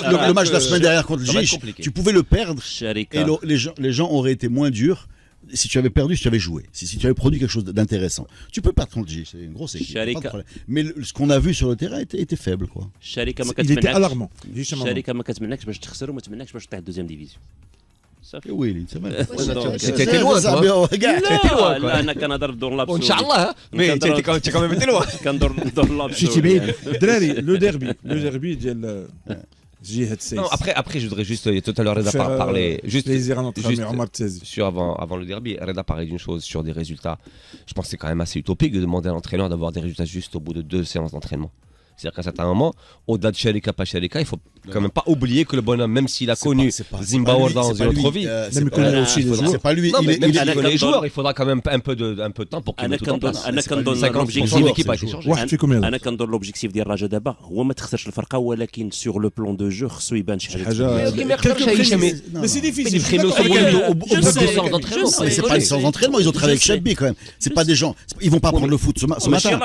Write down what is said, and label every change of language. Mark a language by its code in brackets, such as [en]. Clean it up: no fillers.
[fr] Le match de la semaine dernière contre le Gich, tu pouvais le perdre et les gens auraient été moins durs. Si tu avais perdu, si tu avais joué, si tu avais produit quelque chose d'intéressant, tu peux perdre contre le Gich, c'est une grosse équipe. Pas de problème. Mais ce qu'on a vu sur le terrain était faible, quoi. Il était alarmant. [ar] Sherika ما كتمنعكش باش تخسر وما تمنعكش باش تطيح دوزيام ديفيزيون. [fr] Oui, c'est vrai. C'était loin, toi. [ar] لا انا كنهضر بدور لابسول. ان شاء الله [fr] mais tu quand même été loin. [ar] كندور لابسول. مشيتي بعيد. دراري لو ديربي ديال [fr] Non, après, je voudrais juste, tout à l'heure, Reda parlait juste sur avant le derby. Reda parlait d'une chose sur des résultats. Je pense que c'est quand même assez utopique de demander à l'entraîneur d'avoir des résultats juste au bout de 2 séances d'entraînement. C'est-à-dire qu'à un certain moment, au-delà de Sherika, pas Sherika, il faut quand même pas oublier que le bonhomme, même s'il a connu Zimbabwe dans une autre vie, c'est pas lui. Il connaît les joueurs, il faudra quand même un peu de temps pour qu'il mette tout en place. 50% de l'équipe a été changée. [ar] انا كنظن لوبجيكتيف ديال الرجاء دابا هو ما تخسرش الفرقه ولكن [fr] سور لو بلون دو جو [ar] خصو يبان شي حاجه. [fr] Mais c'est difficile. C'est pas une séance d'entraînement, ils ont travaillé avec Chabbi quand même. C'est pas des gens, ils vont pas prendre le foot ce matin.